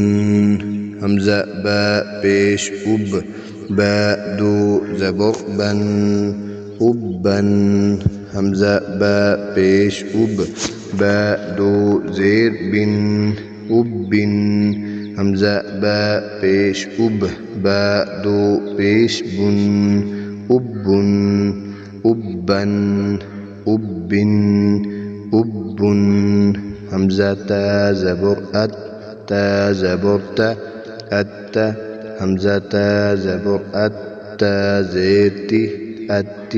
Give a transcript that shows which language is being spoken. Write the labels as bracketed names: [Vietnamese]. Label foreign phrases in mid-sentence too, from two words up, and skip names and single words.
[Urdu] ہمزہ با پیش اُب، با دو زبر بن، اُبّن. ہمزہ با پیش اُب، با دو زیر بِن، اُبِّن. ہمزہ با پیش اُب، با دو پیش بُن, اُبُّن، اُبّن، اُبِّن، اُبُّن. ہمزہ تا زبر اَت، تا زبر تا، اَتّا. ہمزہ تا زبر اَت، تا زیر تی، اَتّی.